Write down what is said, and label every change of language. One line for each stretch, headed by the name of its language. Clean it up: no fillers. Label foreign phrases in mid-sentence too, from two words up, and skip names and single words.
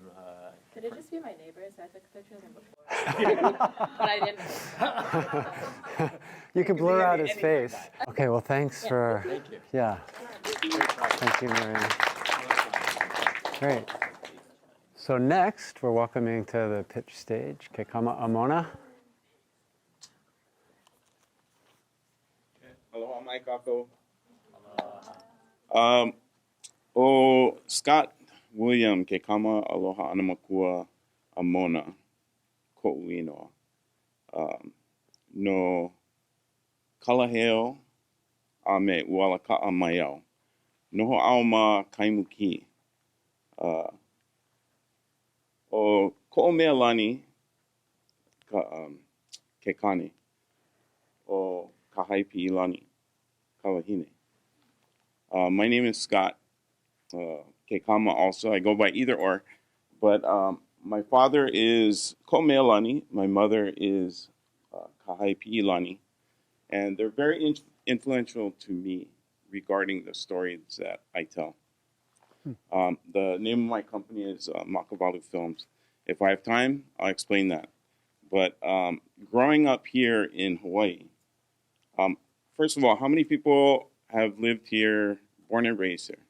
English: Could it just be my neighbors? I took a picture of them before. But I didn't. You can blur out his face. Okay, well, thanks for. Thank you. Yeah. Thank you, Maria. Great. So next, we're welcoming to the pitch stage Kekama Amona.
Hawaiian: Aloha mai kākou. O Scott William Kekama aloha ana makua Amona ko'uino. No kalaheo a me ualaka'a mai au. Noho au ma kaimuki. O ko'o mea lani ke kane o ka haipi lani kalahine.
English: My name is Scott Kekama also. I go by either or. But my father is ko'o mea lani. My mother is Kahaipi lani. And they're very influential to me regarding the stories that I tell. The name of my company is Makavalu Films. If I have time, I'll explain that. But growing up here in Hawaii, first of all, how many people have lived here, born and raised here?